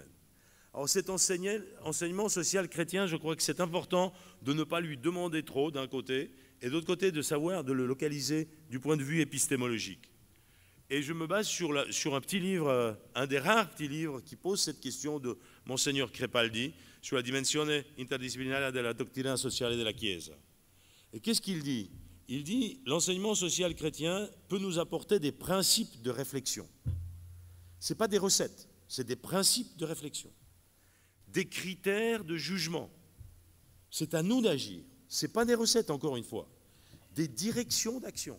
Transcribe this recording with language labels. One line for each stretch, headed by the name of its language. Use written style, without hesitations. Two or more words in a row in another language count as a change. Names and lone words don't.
French: Alors cet enseignement social chrétien, je crois que c'est important de ne pas lui demander trop d'un côté, et d'autre côté de savoir de le localiser du point de vue épistémologique. Et je me base sur un petit livre, un des rares petits livres qui pose cette question de Monseigneur Crepaldi sur la dimensione interdisciplinaria della dottrina sociale della Chiesa. Et qu'est-ce qu'il dit? Il dit l'enseignement social chrétien peut nous apporter des principes de réflexion. Ce n'est pas des recettes, c'est des principes de réflexion, des critères de jugement. C'est à nous d'agir. Ce n'est pas des recettes, encore une fois. Des directions d'action.